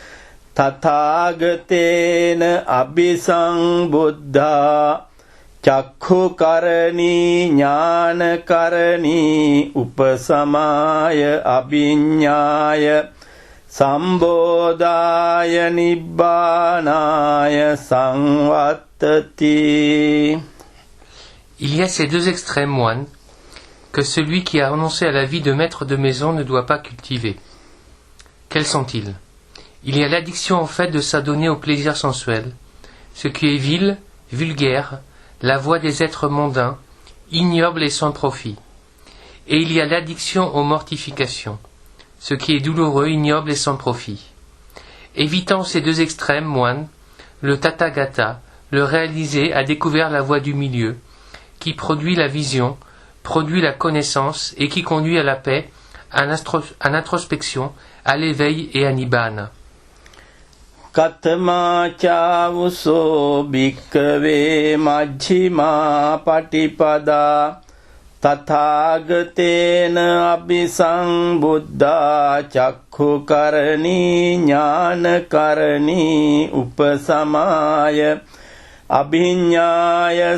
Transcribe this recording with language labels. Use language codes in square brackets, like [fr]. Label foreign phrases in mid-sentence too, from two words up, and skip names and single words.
[pi] Tathagatena abhisambhuddha Chakhu karani jnana karani upasamaya abhiññāya Sambodhaya nibbānāya samvattati. [fr] Il y a ces deux extrêmes moines que celui qui a renoncé à la vie de maître de maison ne doit pas cultiver. Quels sont-ils? Il y a l'addiction en fait de s'adonner au plaisir sensuel, ce qui est vil, vulgaire, la voie des êtres mondains, ignoble et sans profit. Et il y a l'addiction aux mortifications, ce qui est douloureux, ignoble et sans profit. Évitant ces deux extrêmes, moine, le Tathagata, le réalisé, a découvert la voie du milieu, qui produit la vision, produit la connaissance et qui conduit à la paix, à l'introspection, à l'éveil et à Nibbāna. [pi] Katama chavuso bhikkhave majjhima patipada Tathagatena abhisambhuddha chakhu karani jnana karani upasamaya abhiññāya